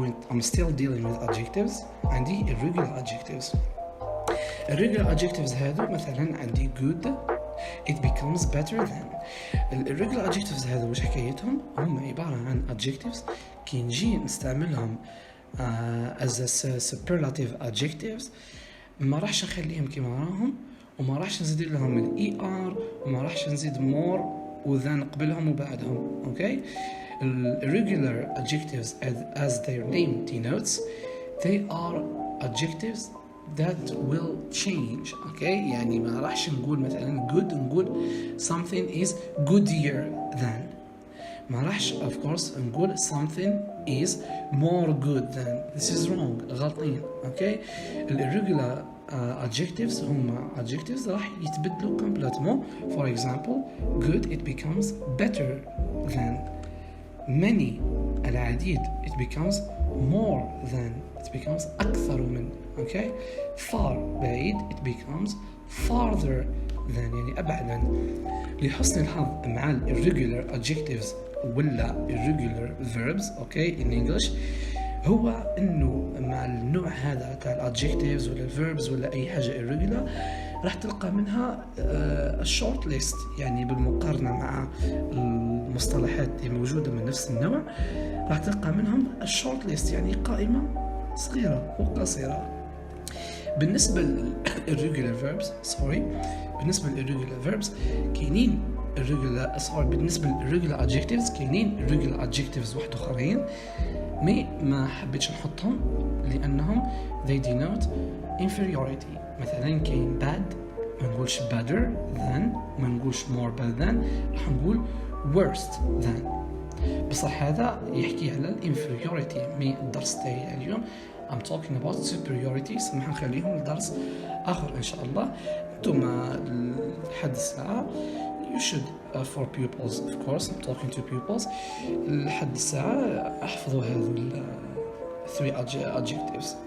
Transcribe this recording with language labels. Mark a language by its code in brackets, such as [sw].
[en] I'm still dealing with adjectives. [ar] عندي [en] irregular adjectives. irregular adjectives [ar] هذو مثلا عندي [en] good, it becomes better than. [ar] irregular adjectives هذو وش حكايتهم؟ هم عبارة عن adjectives كي نجي نستعملهم [en] as a superlative adjectives [ar] ما راحش نخليهم كما راهم وما راحش نزيد لهم ال ER وما راحش نزيد more وذا نقبلهم وبعدهم. [en] Okay, irregular adjectives as their name denotes, they are adjectives that will change. Okay, [ar] يعني ما راحش نقول مثلا good نقول [en] something is goodier than. [ar] ما راحش [en] of course [ar] نقول [en] something is more good than. This is wrong. [ar] غلطين. [en] Okay, irregular adjectives [ar] هم [en] adjectives [ar] راح يتبدلوا [en] complètement. For example, good it becomes better than. Many [ar] العديد [en] it becomes more than. It becomes [ar] أكثر من. [en] Okay, far [ar] بعيد [en] it becomes farther than [ar] يعني أبعد من. لحسن الحظ مع irregular adjectives ولا irregular verbs [en] okay in English [ar] هو انه مع النوع هذا تاع الادجكتيفز ولا الفيربز ولا اي حاجه irregular راح تلقى منها الشورت ليست، يعني بالمقارنه مع المصطلحات اللي موجوده من نفس النوع راح تلقى منهم الشورت ليست، يعني قائمه صغيره وقصيره. بالنسبه للirregular verbs بالنسبه للirregular verbs كاينين بالنسبه للirregular adjectives كاينين irregular adjectives واحد اخرين ما حبيتش نحطهم لانهم [en] they denote inferiority. [ar] مثلا كاين [en] bad [ar] ما نقولش [en] better than، ما نقولش more bad than، [ar] راح نقول [en] worst than. [ar] بصح هذا يحكي على inferiority. مي الدرس تاعي اليوم [en] I'm talking about superiority. [ar] سمح نخليهم لدرس اخر ان شاء الله. انتم لحد الساعه [en] you should for pupils of course I'm talking to pupils [ar] لحد الساعة احفظوا هذو 3 adjectives.